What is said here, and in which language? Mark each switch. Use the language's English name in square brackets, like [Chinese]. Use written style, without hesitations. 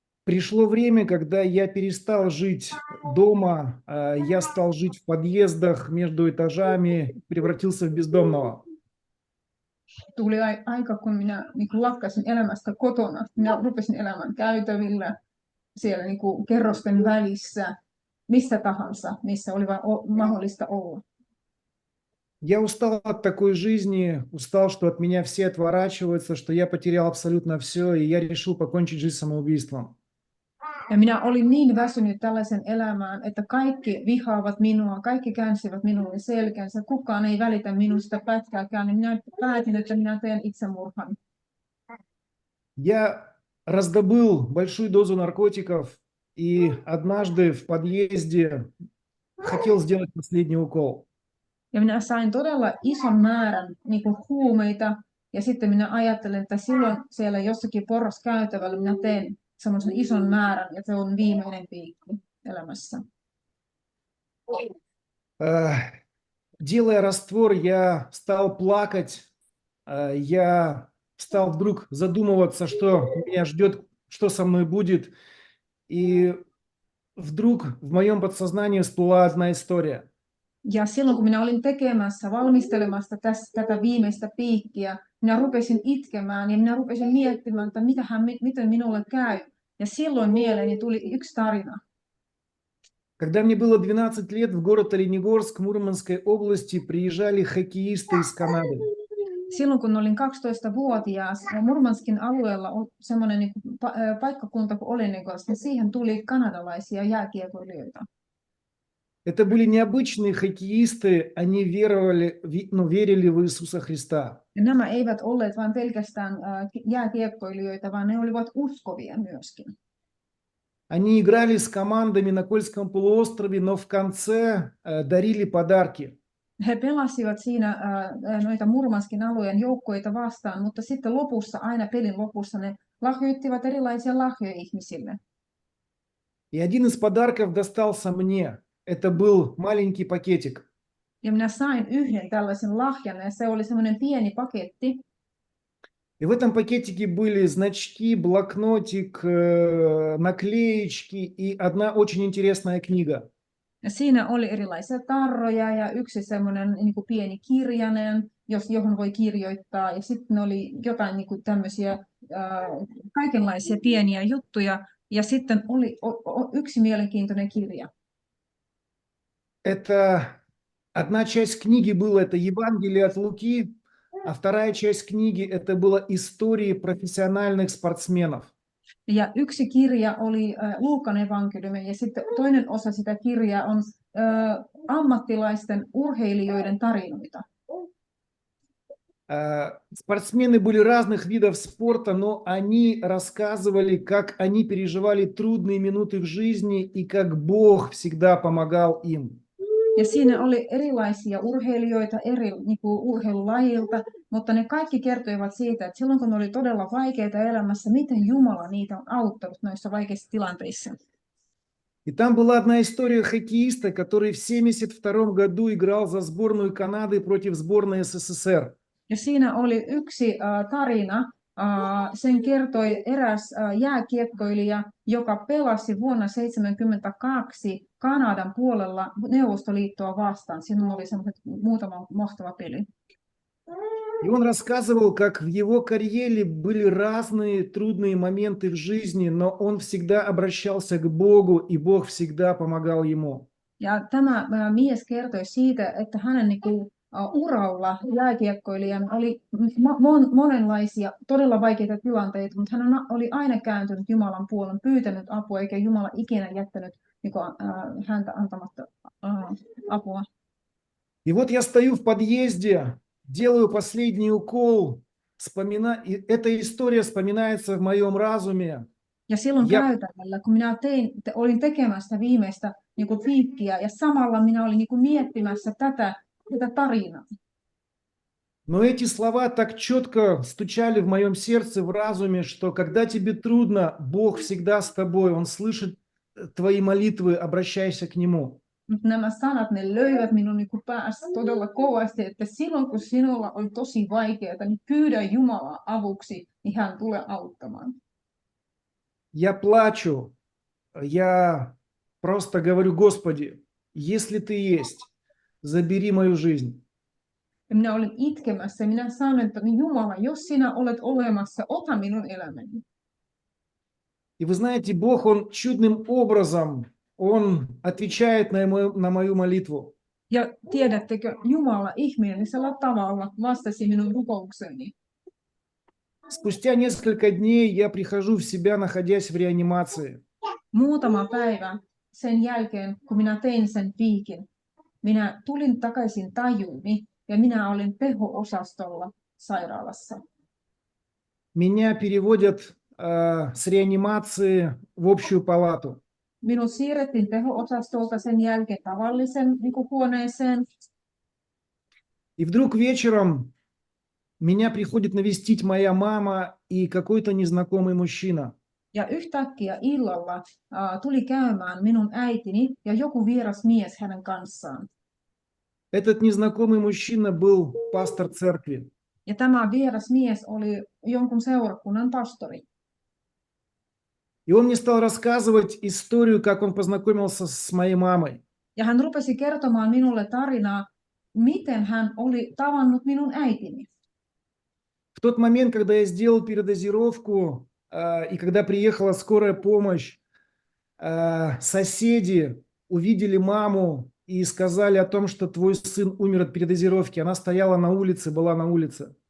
[Russian] Пришло время, когда я перестал жить дома, я стал жить в подъездах между этажами, превратился в бездомного. [Finnish] Tuli aika, kun minä niin kuin lakkasin elämästä kotona. Minä rupesin elämään käytävillä, siellä niin kuin kerrosten välissä, missä tahansa, missä oli vain mahdollista olla. [Russian] Я устал от такой жизни, устал, что от меня все отворачиваются, что я потерял абсолютно все, и я решил покончить жизнь самоубийством. [Finnish] Ja minä olin niin väsynyt tällaisen elämään, että kaikki vihaavat minua, kaikki käänsivät minulle selkänsä, kukaan ei välitä minusta pätkääkään, niin minä päätin, että minä teen itsemurhan. [Russian] Я раздобыл большую дозу наркотиков и однажды в подъезде хотел сделать последний укол. [Finnish] Ja minä sain todella ison määrän niin kuin huumeita, ja sitten minä ajattelin, että silloin siellä jossakin porraskäytävällä minä teen semmoisen ison määrän, ja se on viimeinen piikki elämässä. [Russian] Делая раствор, я стал плакать, я стал вдруг задумываться, что меня ждет, что со мной будет, и вдруг в моем подсознании всплыла одна история. [Finnish] Ja silloin kun minä olin valmistelemassa tätä viimeistä piikkiä, minä rupesin itkemään ja minä rupesin miettimään, että miten minulle käy. Ja silloin mieleeni tuli yksi tarina. [Russian] Когда мне было 12 лет, в город Оленегорск Мурманской области приезжали хоккеисты из Канады. [Finnish] Silloin kun olin 12-vuotias, Murmanskin alueella on semmoinen niin paikkakunta kuin Olenegorsk, niin siihen tuli kanadalaisia jääkiekoilijoita. [Russian] Это были необычные хоккеисты, они верили в Иисуса Христа. [Finnish] Ja nämä eivät olleet vain pelkästään jääkiekkoilijoita, vaan ne olivat uskovia myöskin. [Russian] Они играли с командами на Кольском полуострове, но в конце дарили подарки. [Finnish] He pelasivat siinä noita Murmanskin alueen joukkueita vastaan, mutta sitten lopussa, aina pelin lopussa, ne lahjoittivat erilaisia lahjoja ihmisille. [Russian] И один из подарков достался мне. Это был маленький пакетик. [Finnish] Ja minä sain yhden tällaisen lahjan, ja se oli semmoinen pieni paketti. [Russian] И в этом пакетике были значки, блокнотик, наклеечки и одна очень интересная книга. [Finnish] Ja siinä oli erilaisia tarroja ja yksi semmoinen niin kuin pieni kirjanen, johon voi kirjoittaa. Ja sitten oli jotain niin kuin tämmöisiä kaikenlaisia pieniä juttuja. Ja sitten oli yksi mielenkiintoinen kirja. [Russian] Это одна часть книги была, это Евангелие от Луки, а вторая часть книги это была истории профессиональных спортсменов. [Finnish] Ja yksi kirja oli Luukan evankeliumi ja sitten toinen osa sitä kirjaa on ammattilaisten urheilijoiden tarinoita. [Russian] Спортсмены были разных видов спорта, но они рассказывали, как они переживали трудные минуты в жизни и как Бог всегда помогал им. [Finnish] Ja siinä oli erilaisia urheilijoita eri niin kuin urheilulajilta, mutta ne kaikki kertoivat siitä, että silloin kun ne oli todella vaikeita elämässä, miten Jumala niitä on auttanut noissa vaikeissa tilanteissa. [Russian] И там была одна история хоккеиста, который в 1972 году играл за сборную Канады против сборной СССР. [Finnish] Ja siinä oli yksi tarina. Sen kertoi eräs jääkiekkoilija, joka pelasi vuonna 1972 Kanadan puolella Neuvostoliittoa vastaan. Siinä oli muutama mahtava peli. [Russian] И он рассказывал, как в его карьере были разные трудные моменты в жизни, но он всегда обращался к Богу, и Бог всегда помогал ему. [Finnish] Ja tämä mies kertoi siitä, että hänen uralla jääkiekkoilijan oli monenlaisia todella vaikeita tilanteita, mutta hän oli aina kääntynyt Jumalan puolen, pyytänyt apua, eikä Jumala ikinä jättänyt häntä antamatta apua. [Russian] И вот я стою в подъезде, делаю последний укол, и эта история вспоминается в моем разуме. [Finnish] Ja silloin käytävällä, kun minä olin tekemässä viimeistä piikkiä, ja samalla minä olin miettimässä tätä tarinaa. [Russian] Но эти слова так четко стучали в моем сердце, в разуме, что когда тебе трудно, Бог всегда с тобой, Он слышит твои молитвы, обращайся к Нему. [Finnish] Mutta nämä sanat, ne löivät minun päässä todella kovasti, että silloin kun sinulla on tosi vaikeaa, niin pyydä Jumalaa avuksi, niin hän tulee auttamaan. [Russian] Я плачу, я просто говорю: Господи, если Ты есть, забери мою жизнь. [Finnish] Ja minä olin itkemässä ja minä sanoin, että Jumala, jos sinä olet olemassa, ota minun elämäni. [Russian] И вы знаете, Бог, Он чудным образом, Он отвечает на мою молитву. [Finnish] Ja tiedättekö, Jumala ihmeellisellä tavalla vastasi minun rukoukseeni. [Russian] Спустя несколько дней я прихожу в себя, находясь в реанимации. [Finnish] Muutama päivä sen jälkeen, kun minä tein sen piikin, minä tulin takaisin tajuuni ja minä olin teho-osastolla sairaalassa. [Russian] Меня переводят с реанимации в общую палату. [Finnish] Minut siirrettiin teho-osastolta sen jälkeen tavallisen huoneeseen. [Russian] И вдруг вечером меня приходит навестить моя мама и какой-то незнакомый мужчина. [Finnish] Ja yhtäkkiä illalla tuli käymään minun äitini ja joku vieras mies hänen kanssaan. [Russian] Этот незнакомый мужчина был пастор церкви. [Finnish] Ja tämä vieras mies oli jonkun seurakunnan pastori. [Russian] И он мне стал рассказывать историю, как он познакомился с моей мамой. [Finnish] Ja hän rupesi kertomaan minulle tarinaa, miten hän oli tavannut minun äitini. [Russian] В тот момент, когда я сделал передозировку, и когда приехала скорая помощь, соседи увидели маму и сказали о том, что твой сын умер от передозировки. Она стояла на улице, была на улице.